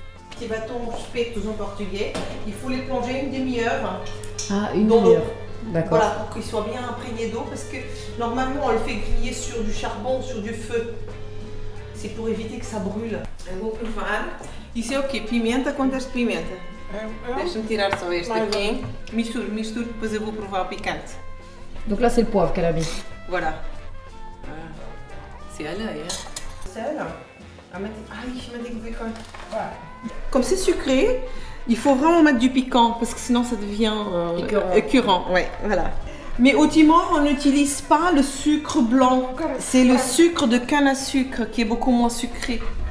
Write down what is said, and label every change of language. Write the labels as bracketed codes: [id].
[fr] Petits bâtons espetos en portugais, il faut les plonger une demi-heure. Ah, une dans l'eau. demi-heure. D'accord. Voilà, pour qu'ils soient bien imprégnés d'eau, parce que normalement on le fait griller sur du charbon, sur du feu. C'est pour éviter que ça brûle. [pt] Eu vou provar. Isso é o quê? Pimenta? Quantas de pimenta? Deixa-me tirar só este aqui. Misturo, depois eu vou provar o picante. [fr] Donc là, c'est le poivre qu'elle a mis. Voilà. C'est à l'œil, hein. Sel. Je m'ai découvert quoi. Comme c'est sucré, il faut vraiment mettre du piquant parce que sinon ça devient écœurant. Ouais, voilà. Mais au Timor, on n'utilise pas le sucre blanc. C'est le sucre de canne à sucre qui est beaucoup moins sucré.